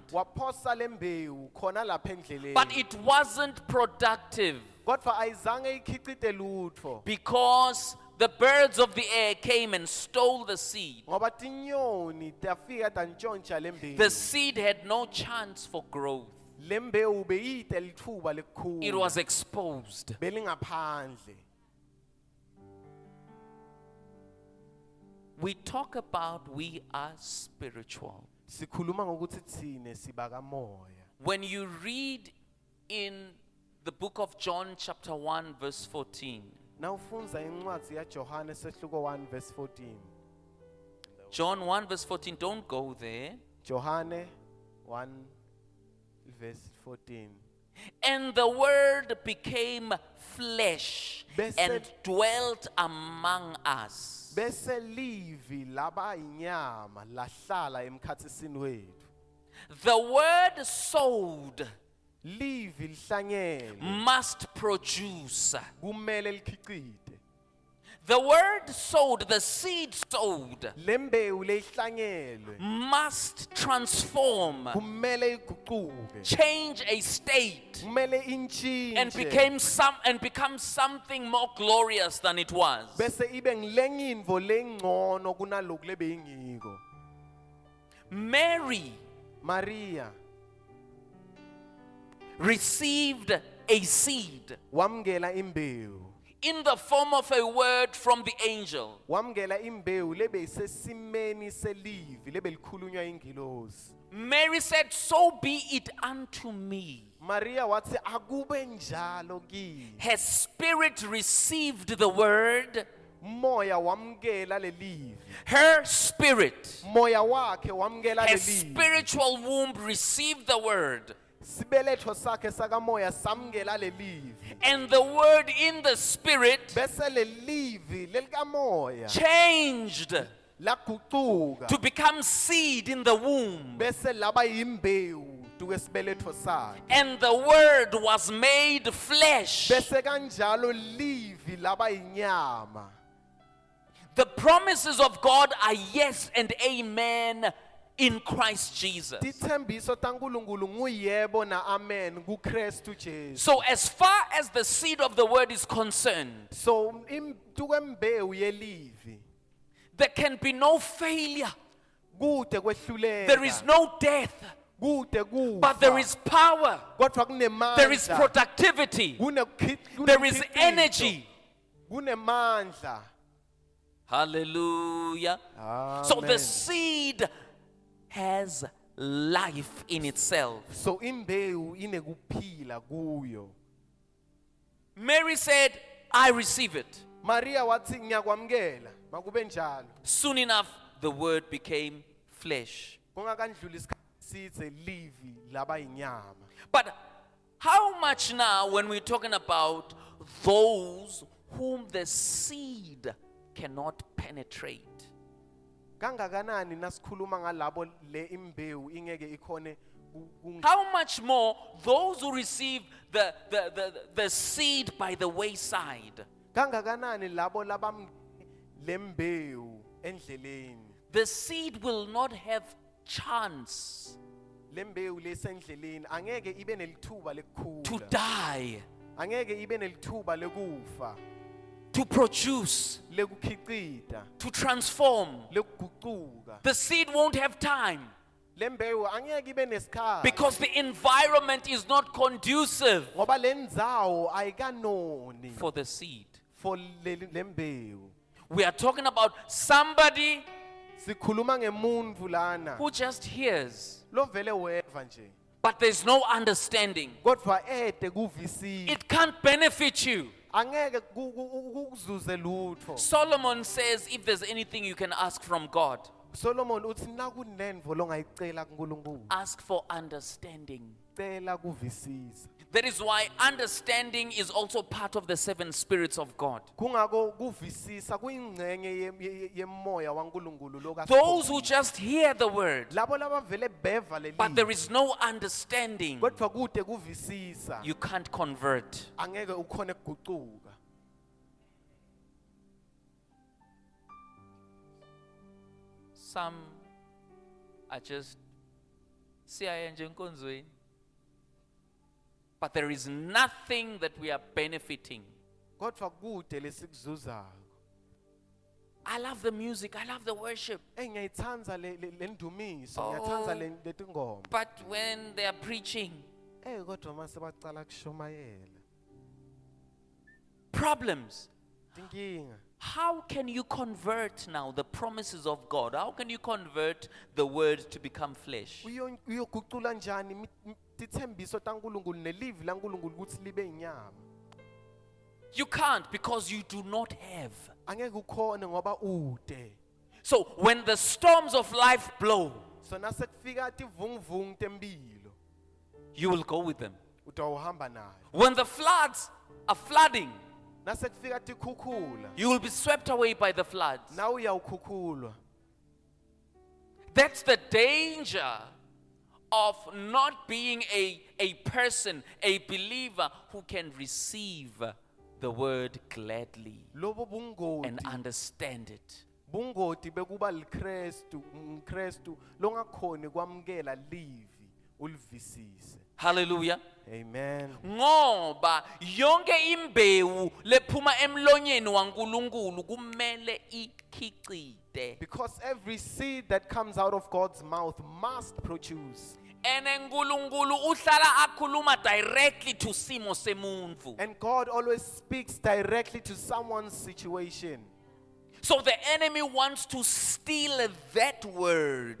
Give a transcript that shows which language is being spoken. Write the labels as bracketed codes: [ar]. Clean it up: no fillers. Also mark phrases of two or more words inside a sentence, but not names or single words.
[ss] Waphosa lembewu khona lapha endleleni. [en] but it wasn't productive [ss] Kodwa ayizange ikhicite lutho. [en] because the birds of the air came and stole the seed. [ss] Ngoba tinyoni tafika tantshontsha lembewu. [en] The seed had no chance for growth. [ss] Lembewu beyite lithuba lekukhula. [en] It was exposed. [ss] belingaphandle. [en] We talk about we are spiritual. [ss] Sikhuluma ngokuthi thine sibakamoya. [en] When you read in the book of John chapter 1 verse 14, [ss] Nawufunza incwadi yaJohane sehluko 1 verse 14. [en] John 1 verse 14, don't go there. [ss] Johane 1 verse 14. [en] And the word became flesh [ss] Bese- [en] and dwelt among us. [ss] Bese livi laba inyama lahlala emkhathisini wethu. [en] The word sowed [ss] Livi lihlanyele [en] must produce. [ss] kumele likhicite. [en] The word sowed, the seed sowed, [ss] Lembewu lehlanyelwe [en] must transform, [ss] kumele iguquke. [en] change a state, [ss] Kumele [en] and [ss] inchinje. [en] become something more glorious than it was. [ss] Bese ibe ngilengintfo lengcono kunaloku lebeyingiko. [en] Mary [ss] Maria [en] received a seed. [ss] wamngela imbewu. [en] in the form of a word from the angel. [ss] wamukela imbewu lebe isesimeni selivi lebe likhulunywa ingilosi. [en] Mary said, "So be it unto me." [ss] Maria wathi akube njalo kimi. [en] Her spirit received the word. [ss] Moya wamukela lelivi. [en] Her spirit, [ss] Moya wakhe wamukela [en] her [ss] lelivi. [en] spiritual womb received the word. [ss] Sibeletho sakhe sakamoya samukela lelivi. [en] And the word in the spirit [ss] Bese lelivi lelikamoya [en] changed [ss] laguquka. [en] to become seed in the womb. [ss] Bese laba yimbewu tukwesibeletho sakhe. [en] And the word was made flesh. [ss] Bese kanjalo livi laba inyama. [en] The promises of God are yes and amen in Christ Jesus. [ss] Tithembiso taNkulunkulu nguyebo na amen kuKristu Jesu. [en] So as far as the seed of the word is concerned, [ss] So tukwembewu yelivi [en] there can be no failure. [ss] kude kwehluleka. [en] There is no death, [ss] kude kufa. [en] but there is power. [ss] Kodwa kunemandla. [en] There is productivity. There is energy. [ss] Kunemandla. [en] Hallelujah. So the seed has life in itself. [ss] So imbewu inekuphila kuyo. [en] Mary said, "I receive it." [ss] Maria wathi ngiyakwamukela makube njalo. [en] Soon enough, the word became flesh. [ss] Kungakandluli isikhathi sidze livi laba inyama. [en] But how much now when we're talking about those whom the seed cannot penetrate? [ss] Kangakanani nasikhuluma ngalabo le imbewu ingeke ikhone [en] How much more those who receive the seed by the wayside? [ss] kangakanani labo labam lembewu endleleni. [en] The seed will not have chance [ss] Lembewu lesendleleni angeke ibe nelithuba [en] to [ss] lekukhula. [en] die, [ss] Angeke ibe nelithuba lekufa, [en] to produce, [ss] lekukhicita, [en] to transform. [ss] lekuguquka. [en] The seed won't have time [ss] Lembewu angeke ibe nesikhathi [en] because the environment is not conducive [ss] ngoba lendzawo ayikanoni [en] for the seed. [ss] for lembewu. [en] We are talking about somebody [ss] Sikhuluma ngemuntfu lana [en] who just hears, [ss] lovele weva nje [en] but there's no understanding. [ss] kodwa ede kuvisisa. [en] It can't benefit you. [ss] Angeke kukuzuze lutho. [en] Solomon says, if there's anything you can ask from God, [ss] Solomon uthi nakunenvo longayicela kuNkulunkulu [en] ask for understanding. [ss] cela kuvisisa. [en] That is why understanding is also part of the 7 spirits of God. [ss] Kungako kuvisisa kuyingcenye yemoya waNkulunkulu lokaSipho. [en] Those who just hear the word, [ss] Labo labavele beva [en] but there [ss] leli [en] is no understanding, [ss] kodwa kude kuvisisa [en] you can't convert. [ss] angeke ukhone kuguquka. [en] Some are just [ss] siyaya nje enkonzweni, [en] but there is nothing that we are benefiting. [ss] Kodwa kude lesikuzuzako. [en] I love the music, I love the worship, [ss] Ngiyayithanda lendumiso, Oh. ngiyathandza letingoma. [en] but when they are preaching, [ss] Kodwa mase bacala kushomayela. [en] problems. [ss] Tinkinga. [en] How can you convert now the promises of God? How can you convert the word to become flesh? [ss] Uyogucula njani tithembiso taNkulunkulu nelivi laNkulunkulu ukuthi libe inyama. [en] You can't because you do not have. [ss] Angeke ukhone ngoba ude. [en] So when the storms of life blow, [ss] So nasekufika tivunguvungu tempilo [en] you will go with them. [ss] utawuhamba nayo. [en] When the floods are flooding, [ss] Nasekufika tikhukhula [en] you will be swept away by the floods. [ss] nawe uyawukhukhulwa. [en] That's the danger of not being a person, a believer who can receive the word gladly [ss] Lobo bungoti. [en] and understand it. [ss] Bungoti bekuba liKristu, umKristu longakhoni kwamukela livi ulivisise. [en] Hallelujah. Amen. [ss] Ngoba yonke imbewu lephuma emlonyeni waNkulunkulu kumele ikhicite. [en] Because every seed that comes out of God's mouth must produce. [ss] And uNkulunkulu uhlala akhuluma [en] directly to [ss] simo semuntu. [en] And God always speaks directly to someone's situation. So the enemy wants to steal that word.